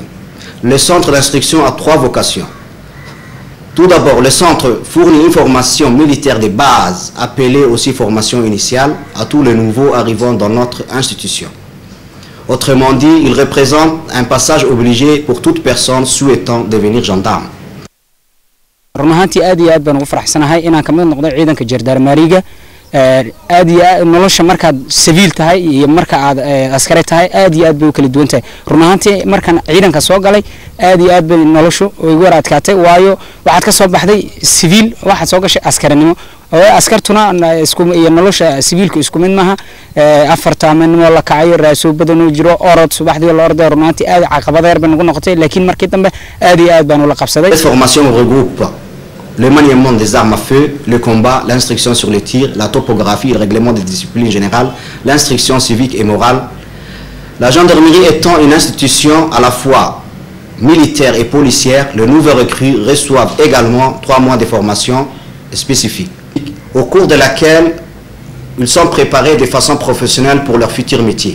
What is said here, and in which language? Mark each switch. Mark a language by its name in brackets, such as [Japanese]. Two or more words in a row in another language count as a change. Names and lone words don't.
[French] Le centre d'instruction a 3 vocations. Tout d'abord, le centre fournit une formation militaire de base, appelée aussi formation initiale, à tous les nouveaux arrivants dans notre institution. Autrement dit, il représente un passage obligé pour toute personne souhaitant devenir gendarme. [Somali] aad iyo aad nolosha markaad civiil tahay iyo marka aad askari tahay aad iyo aad bay kala duwan tahay run ahaantii markan ciidanka soo galay aad iyo aad bay noloshu ugu waraadkaatay waayo waxaad ka soo baxday civiil waxaad soo gashay askarinimo oo askartuna isku iyo nolosha civiilku isku mid maaha afarta maalmood la kacay raasoo badan oo jiro orod subaxdii la orday run ahaantii aad caqabad yar bay nagu noqotay laakiin markii dambe aad iyo aad baan ula qabsaday. [French] Cette formation regroupe le maniement des armes à feu, le combat, l'instruction sur les tirs, la topographie, le règlement des disciplines générales, l'instruction civique et morale. La gendarmerie étant une institution à la fois militaire et policière, les nouveaux recrues reçoivent également 3 mois de formation spécifique, au cours de laquelle ils sont préparés de façon professionnelle pour leur futur métier.